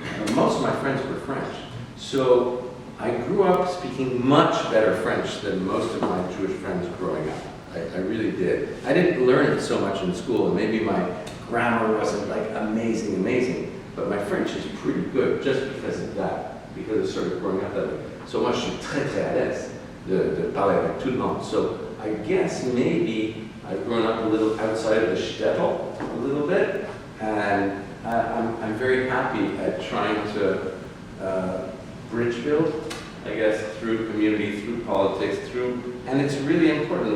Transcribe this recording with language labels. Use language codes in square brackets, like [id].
[en] And most of my friends were French. So I grew up speaking much better French than most of my Jewish friends growing up. I really did. I didn't learn it so much in school, and maybe my grammar wasn't like amazing, but my French is pretty good just because of that, because of sort of growing up that way. [fr] So moi, je suis très à l'aise de parler avec tout le monde. [en] So I guess maybe I've grown up a little outside of the shtetl a little bit, and I'm very happy at trying to bridge build, I guess, through community, through politics, and it's really important.